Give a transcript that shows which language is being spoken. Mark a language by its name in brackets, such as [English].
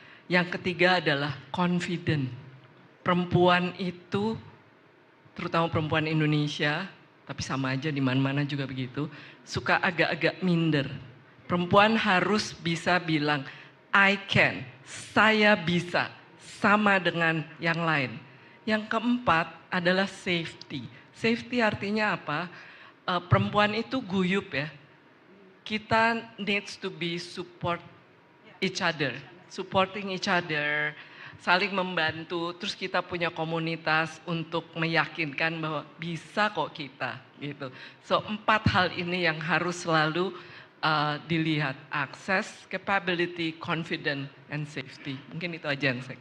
[Indonesian] Yang ketiga adalah confident. Perempuan itu, terutama perempuan Indonesia, tapi sama aja di mana-mana juga begitu, suka agak-agak minder. Perempuan harus bisa bilang, [English] I can, [Indonesian] saya bisa, sama dengan yang lain. Yang keempat adalah safety. Safety artinya apa? Perempuan itu guyup ya. [English] Kita needs to be support each other, supporting each other, [Indonesian] saling membantu. Terus kita punya komunitas untuk meyakinkan bahwa bisa kok kita, gitu. So 4 hal ini yang harus selalu dilihat: akses, capability, confident, and safety. Mungkin itu aja yang saya.